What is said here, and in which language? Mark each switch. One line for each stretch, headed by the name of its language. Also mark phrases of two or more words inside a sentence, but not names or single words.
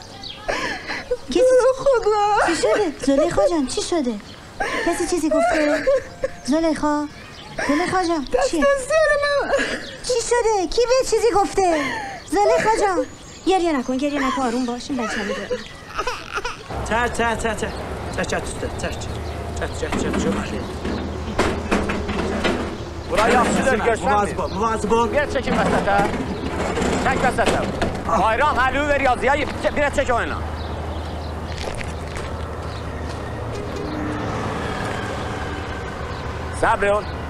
Persian: خدا چی شده زلیخا جان؟ چی شده؟ کسی چیزی گفته؟ زلیخا جان چیه؟ چی شده؟ کی به چیزی گفته؟ زلیخا جان گریه نکن آروم باشین بچه همه دارم.
Azerbaijani: Burayı yaxşıdır, görsənmir. Müvazib ol. Bir çəkin vəsətə. Çək vəsətə. Bayram, əlivi ver yazıya, bir çək oyuna. Səbr ol.